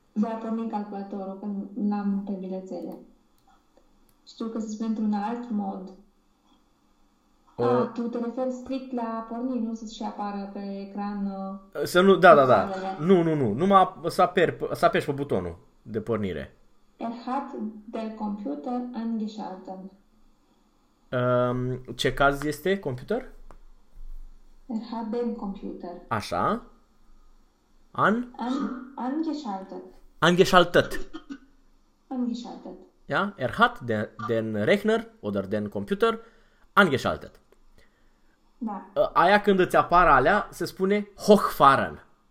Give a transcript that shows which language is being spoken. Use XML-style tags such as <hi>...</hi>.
<ro>Vreau să pornim calculatorul, că l-am pe bilețele. Știu că se spune într-un alt mod. A, tu te referi strict la porni, nu să-ți apară pe ecran Să nu, pixelele. nu, nu, nu, numai să apeși pe butonul de pornire.</ro> <de>Er hat der Computer angeschaltet.</de> <ro>Ce caz este computer?</ro> <de>Er hat den Computer</de> <ro>Așa. An.</ro> <de>angeschaltet. Angeschaltet. Angeschaltet. Ja, er hat den Rechner oder den Computer angeschaltet.</de> <ro>Da. Aia când îți apar alea, se spune hochfahren.</ro>